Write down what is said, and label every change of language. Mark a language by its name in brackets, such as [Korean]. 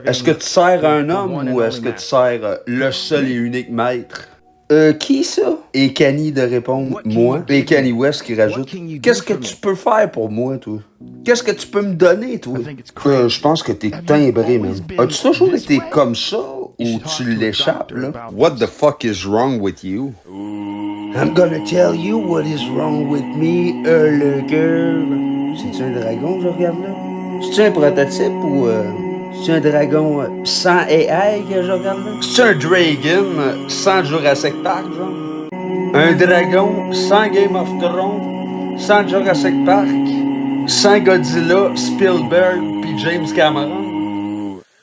[French] Est-ce que tu sers un homme ou est-ce que tu sers le seul et unique maître? Qui ça? Et Kanye de répondre « moi ». Et Kanye West qui rajoute « Qu'est-ce que tu peux faire pour moi, toi? Qu'est-ce que tu peux me donner, toi? » Je pense que t'es timbré, man. As-tu toujours été comme ça ou tu l'échappes, là? [English] What the fuck is wrong with you? I'm gonna tell you what is wrong with me, le girl. [French] C'est-tu un dragon, je regarde là? C'est-tu un prototype ou c'est-tu un dragon sans AI que je regarde là? C'est-tu un dragon sans Jurassic Park, genre? Un dragon sans Game of Thrones, sans Jurassic Park, sans Godzilla, Spielberg puis James Cameron?